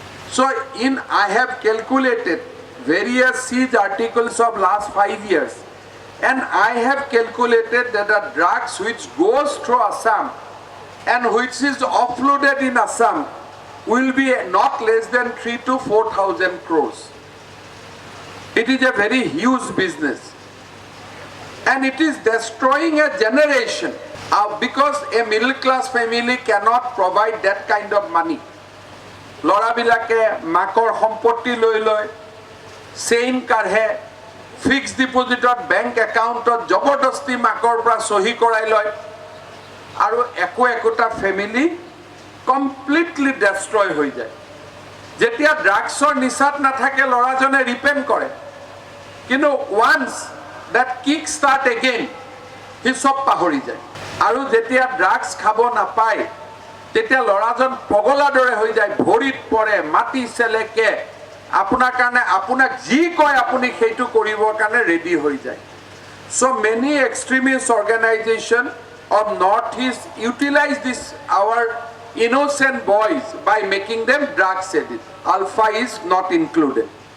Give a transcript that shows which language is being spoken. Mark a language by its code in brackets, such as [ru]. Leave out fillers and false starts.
[en] So I have calculated various seized articles of last 5 years, and I have calculated that the drugs which goes through Assam and which is offloaded in Assam will be not less than 3,000 to 4,000 crores. It is a very huge business, and it is destroying a generation because a middle class family cannot provide that kind of money. [as] Lora bilake makor সম্পত্তি লৈ লৈ chain কাঢ়ে, fixed ডিপোজিটত bank একাউণ্টত জবৰদস্তি মাকৰ পৰা সহি কৰাই লয়, আৰু একোটা ফেমিলি কমপ্লিটলি ডেষ্ট্ৰয় হৈ যায়। যেতিয়া ড্ৰাগছৰ নিচাত নাথাকে ল'ৰাজনে ৰিপেণ্ট কৰে, কিন্তু once [en] that kick start again, he [as] সব পাহৰি যায়। আৰু যেতিয়া ড্ৰাগছ খাব নাপায় তেতিয়া ল'ৰাজন পগলা দৰে হৈ যায়, ভৰিত পৰে, মাটি চেলেকে, আপোনাৰ কাৰণে আপোনাক যি কয় আপুনি সেইটো কৰিবৰ কাৰণে ৰেডি হৈ যায় [en] so many extremist organization of northeast utilize this our innocent boys by making them drugs addict alpha is not included